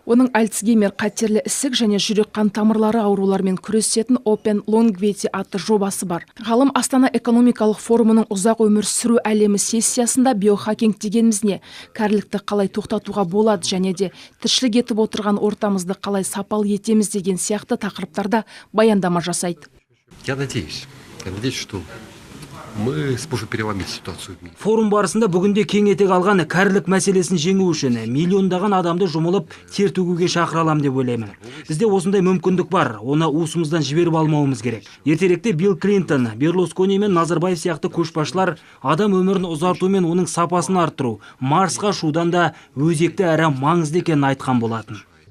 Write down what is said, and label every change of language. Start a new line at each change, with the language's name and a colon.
Kazakh: Оның Альцгеймер, қатерлі ісік және жүрек қан тамырлары аурулармен күресетін Open Longevity атты жобасы бар. Ғалым Астана экономикалық форумының ұзақ өмір сүру әлемі сессиясында биохакинг дегеніміз не, кәрілікті қалай тоқтатуға болады және де тіршілік етіп отырған ортамызды қалай сапалы етеміз деген сияқты тақырыптарда баяндама жасайды.
Russian: Я надеюсь, что мы сможем переломить ситуацию в мире.
Kazakh: Форум барысында бүгінде кең етек алған кәрілік мәселесін жеңу үшін миллиондаған адамды жұмылып тер төгуге шақыралам деп ойлаймын. Бізде осындай мүмкіндік бар, оны уысымыздан жіберіп алмауымыз керек. Ертеректе Билл Клинтон, Берлускони мен Назарбаев сияқты көшбасшылар адам өмірін ұзарту мен оның сапасын арттыру, Марсқа ұшудан да өзекті әрі маңызды екенін айтқан болатын.